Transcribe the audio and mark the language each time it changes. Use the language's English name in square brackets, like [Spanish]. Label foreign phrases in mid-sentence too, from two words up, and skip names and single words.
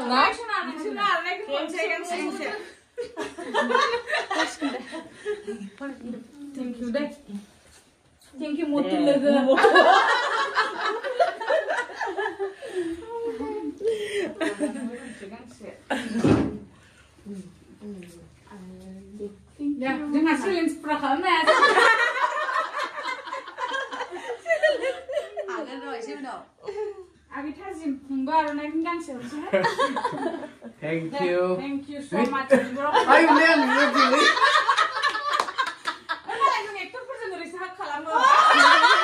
[English] thank you [Bodo] दे [English] thank you [Bodo] मथु लोगो जोंहा चेलेन्ज फुरा खालामनो हाया हागोन र' एसे उनाव आगै थाजिम नोंबो आर'नाइनि गांसे हरसै [English] Thank you. Thank you so much. I'm Liam. [Bodo] जों एक्टरफोरजों ओरैसो हाग खालामो